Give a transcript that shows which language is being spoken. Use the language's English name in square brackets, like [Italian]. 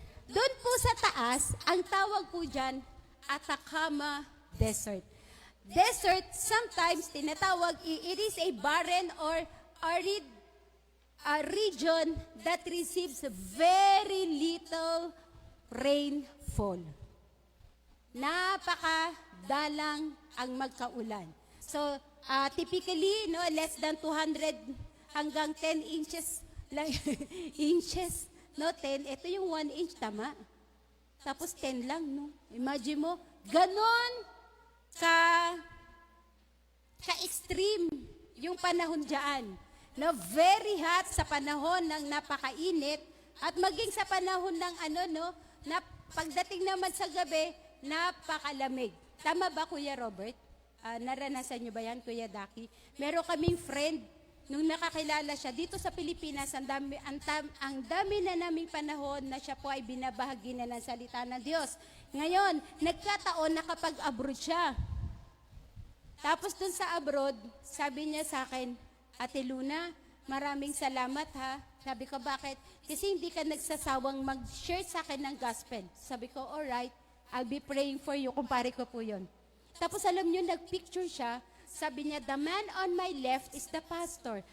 [Filipino] Doon po sa taas, ang tawag po dyan, Atacama Desert. [English] Desert, sometimes tinatawag, it is a barren or arid region that receives very little rainfall. [Filipino] Napakadalang ang magkaulan. So, typically, no, [English] less than 200 [Filipino] hanggang 10 inches lang, inches, no, 10, ito yung 1 inch, tama? Tapos 10 lang, no? Imagine mo, ganon ka-extreme yung panahon dyan. No, [English] very hot [Filipino] sa panahon ng napakainit at maging sa panahon ng na pagdating naman sa gabi, napakalamig. Tama ba, Kuya Robert? Naranasan nyo ba yan, Kuya Daki? Meron kaming friend, nung nakakilala siya, dito sa Pilipinas, ang dami na naming panahon na siya po ay binabahagi na ng salita ng Diyos. Ngayon, nagkataon na kapag abroad siya. Tapos dun sa abroad, sabi niya sa akin, Ate Luna, maraming salamat ha. Sabi ko, bakit? Kasi hindi ka nagsasawang mag-share sa akin ng gospel. Sabi ko, [English] alright, I'll be praying for you. [Filipino] Kumpare ko po yun. Tapos alam niyo, nag-picture siya. Sabi niya, [English] the man on my left is the pastor.